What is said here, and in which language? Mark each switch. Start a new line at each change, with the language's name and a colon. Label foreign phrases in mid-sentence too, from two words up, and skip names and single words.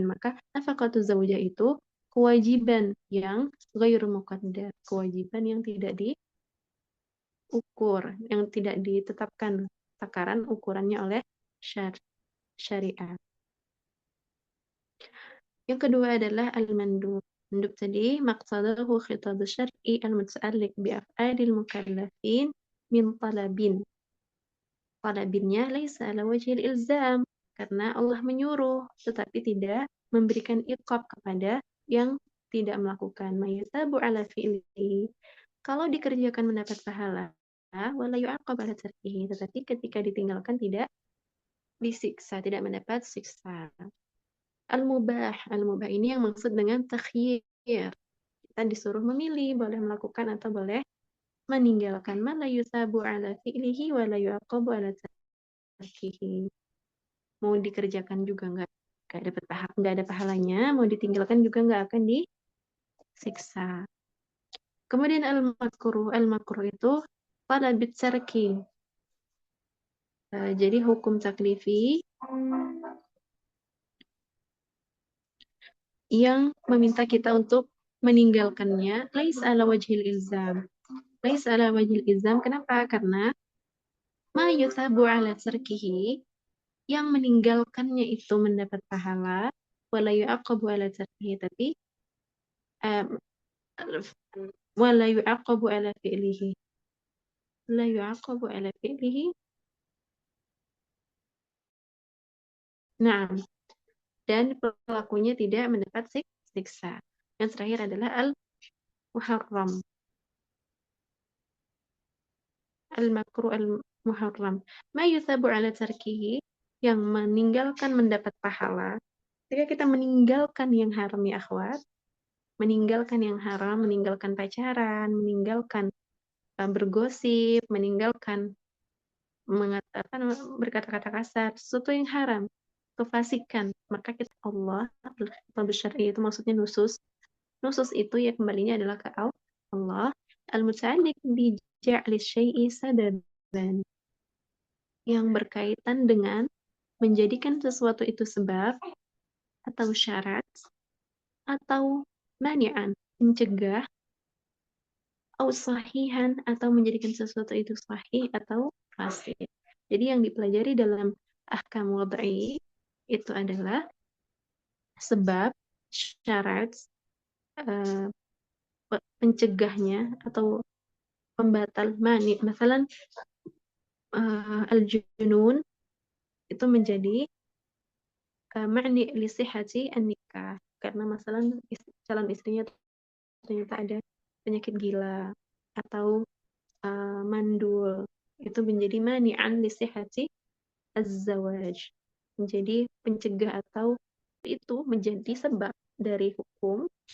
Indonesian: Maka
Arabic: نفقة الزوجة
Indonesian: itu kewajiban yang
Arabic: غير مقدر,
Indonesian: kewajiban yang tidak diukur, yang tidak ditetapkan takaran ukurannya oleh syariat. Yang kedua adalah al-mandub.
Arabic: مندوب tadi مقصده خطاب شرعي المتعلق بأفعال المكلفين من طلب. Talabinnya ليس على وجه الإلزام,
Indonesian: karena Allah menyuruh tetapi tidak memberikan iqab kepada yang tidak melakukan.
Arabic: ما يثاب على فعله.
Indonesian: Kalau dikerjakan mendapat pahala,
Arabic: ولا يعاقب على تركه,
Indonesian: tetapi ketika ditinggalkan tidak disiksa, tidak mendapat siksa. Al-mubah ini yang maksud dengan takhyir. Kita disuruh memilih, boleh melakukan atau boleh meninggalkan.
Arabic: ما لا يثاب على فعله ولا يعاقب على تركه.
Indonesian: Mau dikerjakan juga nggak ada pahalanya, mau ditinggalkan juga nggak akan disiksa. Kemudian al-makruh itu
Arabic: طلب الترك.
Indonesian: Jadi hukum taklifi yang meminta kita untuk meninggalkannya
Arabic: ليس على وجه الإلزام. ليس على وجه الإلزام,
Indonesian: kenapa? Karena
Arabic: ما يثاب على تركه,
Indonesian: yang meninggalkannya itu mendapat pahala,
Arabic: ولا يعاقب على تركه، tapi ولا يعاقب على فعله. لا يعاقب على فعله. نعم.
Indonesian: Dan pelakunya tidak mendapat siksa. Yang terakhir adalah al-muharram.
Arabic: المكروه المحرم. ما يثاب على تركه,
Indonesian: yang meninggalkan mendapat pahala. Ketika kita meninggalkan yang haram
Arabic: يا أخوات,
Indonesian: meninggalkan yang haram, meninggalkan pacaran, meninggalkan bergosip, meninggalkan berkata-kata kasar, sesuatu yang haram, kefasikan, maka kita Allah al-syar'i itu maksudnya nusus itu ya kembalinya adalah ke Allah,
Arabic: المتعلق بجعل شيء سببا,
Indonesian: yang berkaitan dengan menjadikan sesuatu itu sebab atau syarat atau mani'an, mencegah, atau sahihan, atau menjadikan sesuatu itu sahih atau fasid. Jadi yang dipelajari dalam
Arabic: أحكام وضعي
Indonesian: itu adalah sebab, syarat, pencegahnya atau pembatal, mani. Misalnya al-junun itu menjadi
Arabic: مانع لصحة النكاح,
Indonesian: karena masalah calon istrinya ternyata ada penyakit gila atau mandul, itu menjadi
Arabic: مانعا لصحة الزواج,
Indonesian: menjadi pencegah atau itu menjadi sebab dari hukum.